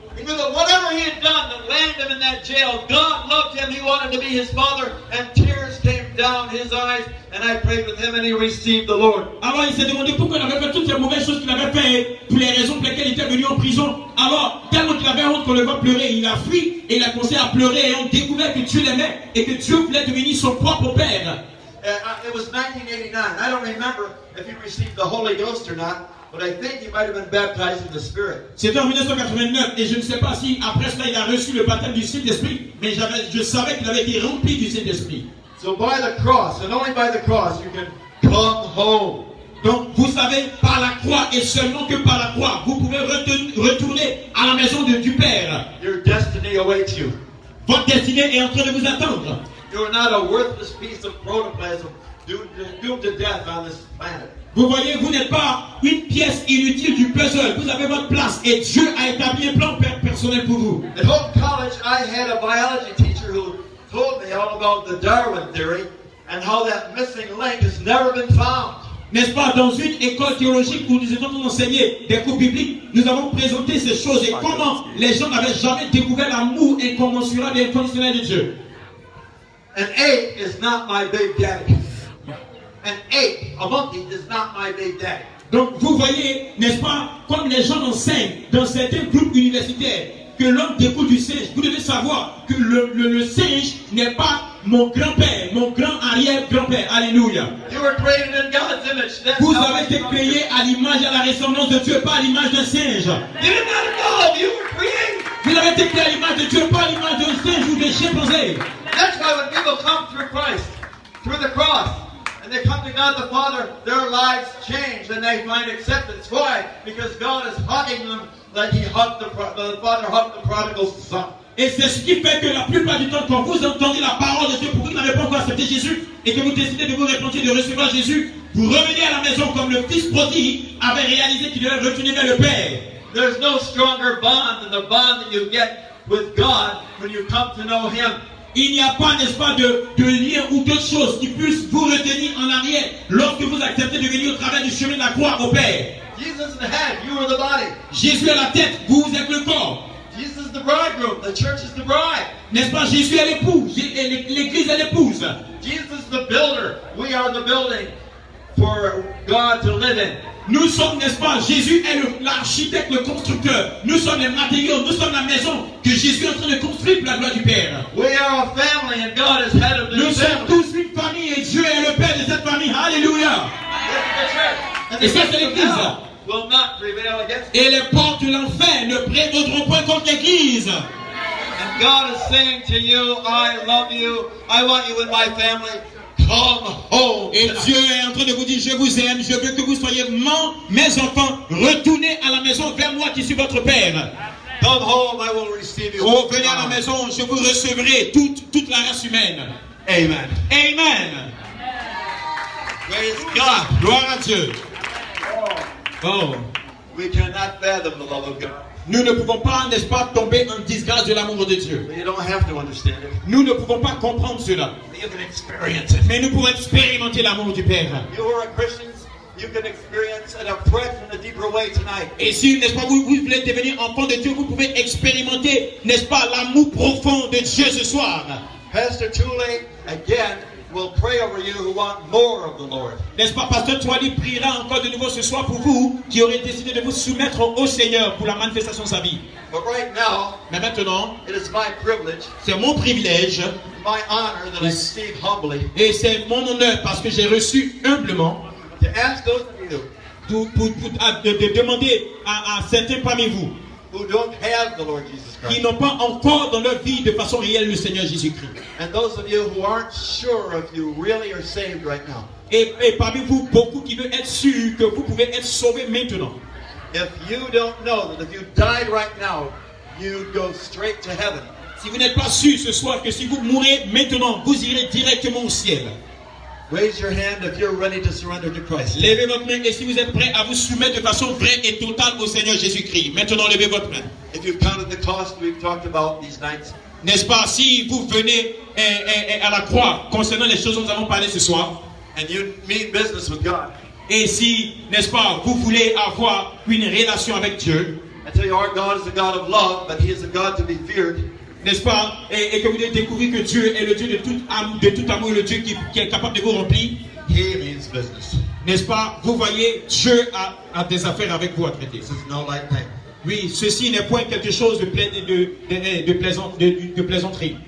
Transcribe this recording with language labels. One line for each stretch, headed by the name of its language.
English: He knew that whatever he had done that landed him in that jail, God loved him. He wanted to be his father, and tears came down his eyes. And I prayed with him, and he received the Lord.
French: Alors il s'est demandé pourquoi il avait fait toutes ces mauvaises choses qu'il avait fait, pour les raisons pour lesquelles il était venu en prison. Alors, tellement qu'il avait honte qu'on le voit pleurer, il a fui et il a commencé à pleurer et on découvrait que Dieu l'aimait et que Dieu voulait devenir son propre père.
English: It was 1989. I don't remember if he received the Holy Ghost or not, but I think he might have been baptized in the Spirit.
French: C'était en 1989 et je ne sais pas si après cela il a reçu le baptême du Saint-Esprit, mais je savais qu'il avait été rempli du Saint-Esprit.
English: So by the cross, and only by the cross, you can come home.
French: Donc vous savez, par la croix et seulement que par la croix, vous pouvez retourner à la maison du Père.
English: Your destiny awaits you.
French: Votre destinée est en train de vous attendre.
English: You are not a worthless piece of protoplasm doomed to death on this planet.
French: Vous voyez, vous n'êtes pas une pièce inutile du puzzle. Vous avez votre place et Dieu a établi un plan personnel pour vous.
English: At Hope College, I had a biology teacher who told me all about the Darwin theory and how that missing link has never been found.
French: N'est-ce pas, dans une école théologique où nous étions enseigner des cours bibliques, nous avons présenté ces choses et comment les gens n'avaient jamais découvert l'amour incommensurable et inconditionnel de Dieu.
English: An ape is not my big daddy. An ape, a monkey, is not my big daddy.
French: Donc vous voyez, n'est-ce pas, comme les gens enseignent dans certains groupes universitaires que l'homme découle du singe, vous devez savoir que le singe n'est pas mon grand-père, mon grand-arrière-grand-père. Alléluia.
English: You were created in God's image. That's
French: Vous
English: how
French: avez été créé à l'image et à la ressemblance de Dieu, pas à l'image d'un singe.
English: You did not know you were created.
French: Vous avez été créé à l'image de Dieu, pas à l'image d'un singe ou d'un chimpanzé.
English: That's why when people come through Christ, through the cross, and they come to God the Father, their lives change and they find acceptance. Why? Because God is hugging them like He hugged the Father hugged the prodigal son.
French: Et c'est ce qui fait que la plupart du temps, quand vous entendez la parole de Dieu, pour vous qui n'avez pas encore accepté Jésus, et que vous décidez de vous repentir, de recevoir Jésus, vous revenez à la maison comme le fils prodigue avait réalisé qu'il devait retourner vers le Père.
English: There's no stronger bond than the bond that you get with God when you come to know Him.
French: Il n'y a pas, n'est-ce pas, de lien ou d'autres choses qui puissent vous retenir en arrière lorsque vous acceptez de venir au travers du chemin de la croix au Père.
English: Jesus is the head, you are the body.
French: Jésus est la tête, vous êtes le corps.
English: Jesus is the bridegroom, the church is the bride.
French: N'est-ce pas, Jésus est l'épouse, l'église est l'épouse.
English: Jesus is the builder, we are the building for God to live in.
French: Nous sommes, n'est-ce pas, Jésus est l'architecte, le constructeur. Nous sommes les matériaux, nous sommes la maison que Jésus est en train de construire pour la gloire du Père.
English: We are a family and God is head of
French: Nous
English: this
French: sommes tous une famille et Dieu est le Père de cette famille. Alléluia.
English: And
French: Et ça, c'est l'église.
English: will not prevail against it.
French: Et les portes de l'enfer ne prévaudront point contre l'église.
English: And God is saying to you, I love you, I want you in my family. Come home.
French: Et Dieu est en train de vous dire, je vous aime, je veux que vous soyez mes enfants, retournez à la maison vers moi qui suis votre Père.
English: Come home, I will receive you.
French: Oh, venez à la maison, je vous recevrai toute la race humaine.
English: Amen. Amen. Praise God.
French: Gloire à Dieu. Oh.
English: We cannot fathom the love of God.
French: Nous ne pouvons pas, n'est-ce pas, tomber en disgrâce de l'amour de Dieu.
English: But you don't have to understand it.
French: Nous ne pouvons pas comprendre cela.
English: You can experience it.
French: Mais nous pouvons expérimenter l'amour du Père.
English: You who are Christians, you can experience an oppression in a deeper way tonight.
French: Et si, n'est-ce pas, vous voulez devenir enfant de Dieu, vous pouvez expérimenter, n'est-ce pas, l'amour profond de Dieu ce soir.
English: Pastor Thule, again, will pray over you who want more of the Lord.
French: N'est-ce pas, Pasteur Touali priera encore de nouveau ce soir pour vous qui aurez décidé de vous soumettre au Seigneur pour la manifestation de sa vie.
English: But right now,
French: Mais maintenant,
English: it is my privilege,
French: c'est mon privilège
English: my honor that I receive humbly
French: et c'est mon honneur parce que j'ai reçu humblement
English: to ask those of you
French: de demander à certains parmi vous
English: who don't have the Lord Jesus
French: qui
English: Christ,
French: n'ont pas encore dans leur vie de façon réelle le Seigneur Jésus-Christ.
English: and those of you who aren't sure if you really are saved right now.
French: Et parmi vous, beaucoup qui veulent être sûrs que vous pouvez être sauvés maintenant.
English: If you don't know that if you died right now, you'd go straight to heaven.
French: Si vous n'êtes pas sûr ce soir que si vous mourrez maintenant, vous irez directement au ciel.
English: Raise your hand if you're ready to surrender to Christ.
French: Levez votre main et si vous êtes prêt à vous soumettre de façon vraie et totale au Seigneur Jésus-Christ. Maintenant, levez votre main.
English: If you've counted the cost we've talked about these nights,
French: N'est-ce pas, si vous venez à la croix concernant les choses dont nous avons parlé ce soir,
English: and you mean business with God,
French: et si, n'est-ce pas, vous voulez avoir une relation avec Dieu,
English: I tell you, our God is a God of love, but He is a God to be feared.
French: n'est-ce pas, et que vous devez découvrir que Dieu est le Dieu de tout amour, le Dieu qui est capable de vous remplir,
English: He means business.
French: n'est-ce pas, vous voyez, Dieu a des affaires avec vous à traiter.
English: This is no light thing.
French: Oui, ceci n'est point quelque chose de plaisanterie.